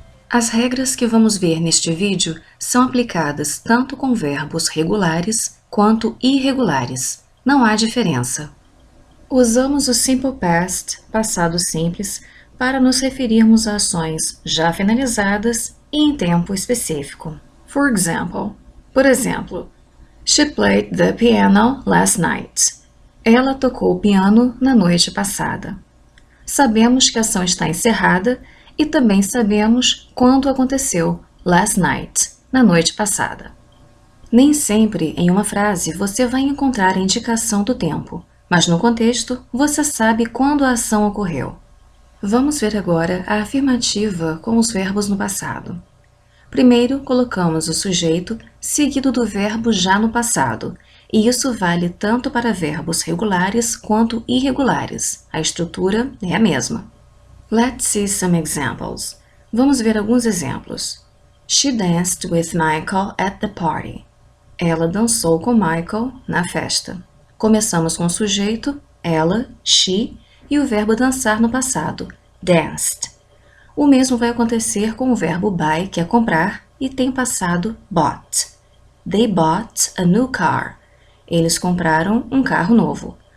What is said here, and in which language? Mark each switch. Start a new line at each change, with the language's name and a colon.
Portuguese: As regras que vamos ver neste vídeo são aplicadas tanto com verbos regulares quanto irregulares. Não há diferença. Usamos o Simple Past, passado simples, para nos referirmos a ações já finalizadas e em tempo específico.
English: For example,
Portuguese: por exemplo,
English: She played the piano last night.
Portuguese: Ela tocou o piano na noite passada. Sabemos que a ação está encerrada e também sabemos quando aconteceu,
English: last night,
Portuguese: na noite passada. Nem sempre em uma frase você vai encontrar a indicação do tempo, mas no contexto você sabe quando a ação ocorreu. Vamos ver agora a afirmativa com os verbos no passado. Primeiro, colocamos o sujeito seguido do verbo já no passado, e isso vale tanto para verbos regulares quanto irregulares. A estrutura é a mesma.
English: Let's see some examples.
Portuguese: Vamos ver alguns exemplos.
English: She danced with Michael at the party.
Portuguese: Ela dançou com Michael na festa. Começamos com o sujeito, ela, she, e o verbo dançar no passado, danced. O mesmo vai acontecer com o verbo buy, que é comprar, e tem passado bought.
English: They bought a new car.
Portuguese: Eles compraram um carro novo.